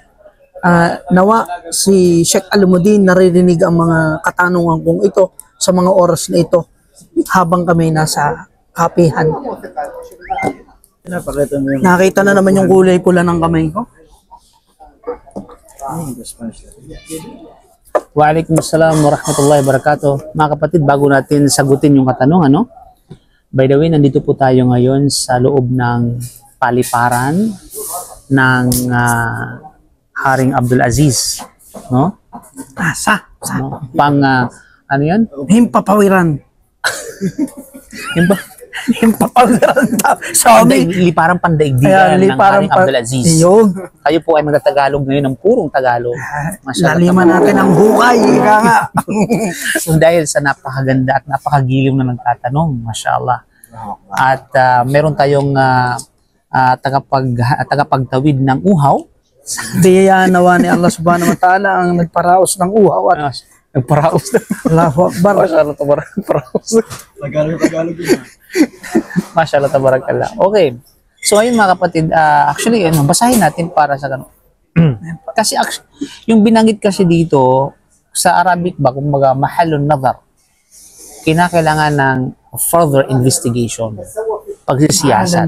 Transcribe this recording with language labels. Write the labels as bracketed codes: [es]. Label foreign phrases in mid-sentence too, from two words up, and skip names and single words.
[tl] Nawa si Sheikh Alamuddin naririnig ang mga katanungan kong ito sa mga oras na ito habang kami nasa kapihan. Nakita na naman yung kulay pula ng kamay ko. [ar] وعليكم السلام ورحمة الله وبركاته. [tl] Mga kapatid, bago natin sagutin yung katanungan, no? [en] By the way, [tl] nandito po tayo ngayon sa loob ng paliparan ng Haring Abdul Aziz, no? No? Ano yan? Himpapawiran. Himpapawiran. Liparang pandaigdigan ng Haring Abdul Aziz. Yun. Kayo po ay magtagalog ngayon ng purong Tagalog. Laliman natin ang hukay. So dahil sa napakaganda at napakagiliw na nagtatanong, mashallah. At meron tayong tagapagtawid ng uhaw. Diya nawa ni Allah [ar] سبحانه وتعالى [tl] ang nagparaos ng uhaw at nagparaos. [ar] الله أكبر. ما شاء الله تبارك الله. [tl] Tagalog yun. [ar] ما شاء الله تبارك الله. [tl] Okay. So ayun mga kapatid, actually, basahin natin para sa ganun. Kasi yung binanggit kasi dito, sa Arabic ba, kumbaga, [ar] محل نظر, [tl] kinakailangan ng [en] further investigation, [tl] pagsisiyasat.